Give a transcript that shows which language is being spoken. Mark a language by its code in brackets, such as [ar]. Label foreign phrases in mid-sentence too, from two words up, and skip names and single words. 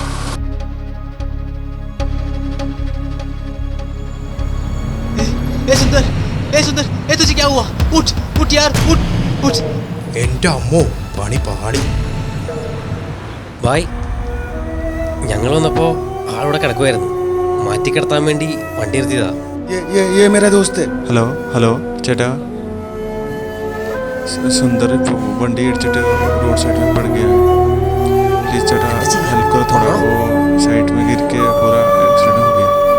[ml] എന്റെ അമ്മോ, പണി പാടി. ബായ്, ഞങ്ങൾ വന്നപ്പോൾ ആളിവിടെ കിടക്കുമായിരുന്നു. മാറ്റിക്കിടത്താൻ വേണ്ടി വണ്ടി നിർത്തിയതാ. ഹലോ ഹലോ ചേട്ടാ, സുന്ദർ വണ്ടി ഇടിച്ചിട്ട് [en] road side [hi] में पड़ गया। प्लीज ചേട്ടാ हेल्प करो थोड़ा, वो साइड में गिर के पूरा एक्सीडेंट हो गया।